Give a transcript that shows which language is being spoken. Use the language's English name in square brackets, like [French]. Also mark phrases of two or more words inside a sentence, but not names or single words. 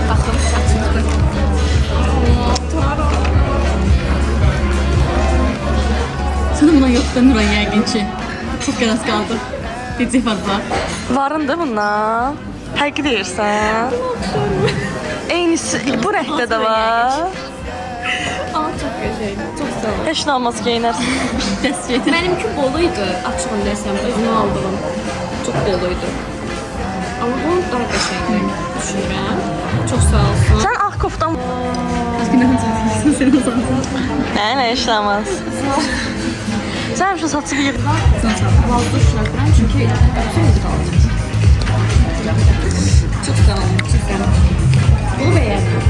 [Azerbaijani] Sana buna yox da Nuray yəqin ki. Çox qəras qaldı. Decik var bax. Varındır bundan. Həqiqi deyirsən? Eynisi bu rəngdə də var. Aa, çox gözəl, çox sağ ol. Heç nə olmaz geyinərsən. Dəstək. [Turkish] Benimki boluydu, açığın desem, özümü aldığım. Çok boluydu. Ama bu daha [Azerbaijani] qəşəngdir, düşünürəm. Çox sağ olsun. Sən ağ koftan... Günahın çəkirsən sən o zaman. Nə heç nə olmaz. Sən şu saçı bir Vazda düşünürəm, çünki şey qalacaq. Çox sağ olun, cidden. Bunu bəyəndim.